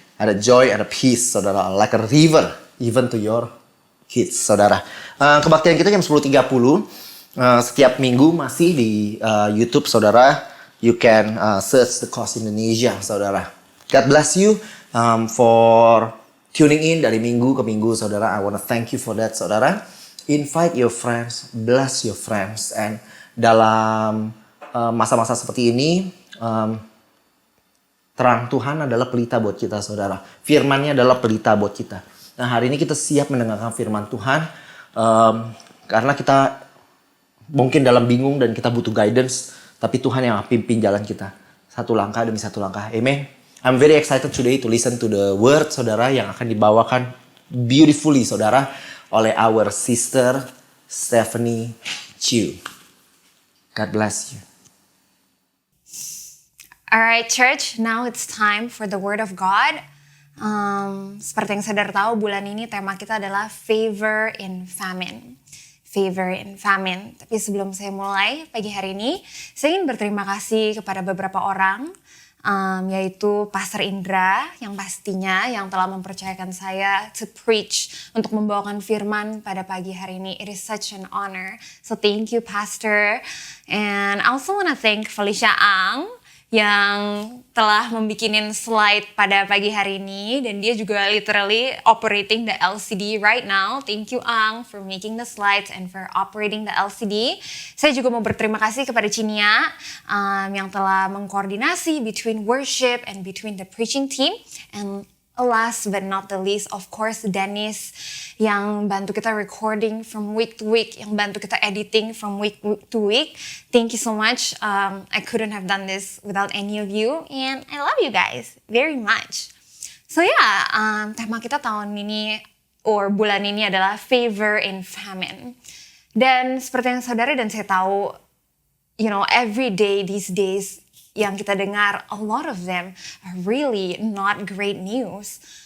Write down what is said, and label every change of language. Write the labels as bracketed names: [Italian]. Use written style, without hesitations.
[English] Ada joy, ada peace, saudara, like a river, even to your kids, saudara. [Indonesian] Kebaktian kita jam 10.30 setiap minggu masih di YouTube, saudara. [English] You can search The Coast Indonesia, saudara. God bless you for tuning in [Indonesian] dari minggu ke minggu, saudara. [English] I wanna thank you for that, saudara. Invite your friends, bless your friends. [Indonesian] And dalam masa-masa seperti ini, terang Tuhan adalah pelita buat kita, saudara. Firman-Nya adalah pelita buat kita. Nah, hari ini kita siap mendengarkan firman Tuhan. Karena kita mungkin dalam bingung dan kita butuh guidance. Tapi Tuhan yang pimpin jalan kita. Satu langkah demi satu langkah. Amen. [English] I'm very excited today to listen to the word, saudara, [Indonesian] yang akan dibawakan [English] beautifully, saudara, oleh our sister Stephanie Chiu. God bless you. Alright church, now it's time for the word of God. [Indonesian] Seperti yang saudara tahu, bulan ini tema kita adalah favor in famine. Favor in famine. Tapi sebelum saya mulai pagi hari ini, saya ingin berterima kasih kepada beberapa orang, yaitu Pastor Indra yang pastinya yang telah mempercayakan saya [English] to preach, [Indonesian] untuk membawakan firman pada pagi hari ini. [English] It is such an honor. So thank you Pastor. And I also want to thank Felicia Ang [Indonesian] yang telah membikinin slide pada pagi hari ini, dan dia juga [English] literally operating the LCD right now. Thank you Ang for making the slides and for operating the LCD. [Indonesian] Saya juga mau berterima kasih kepada Cinia yang telah mengkoordinasi [English] between worship and between the preaching team. And last but not the least, of course, Dennis [Indonesian] yang bantu kita [English] recording from week to week, yang bantu kita editing from week to week. Thank you so much. I couldn't have done this without any of you, and I love you guys very much. So yeah, [Indonesian] tema kita tahun ini or bulan ini adalah favor in famine. Dan seperti yang saudara dan saya tahu, [English] every day these days [Indonesian] yang kita dengar, [English] a lot of them are really not great news.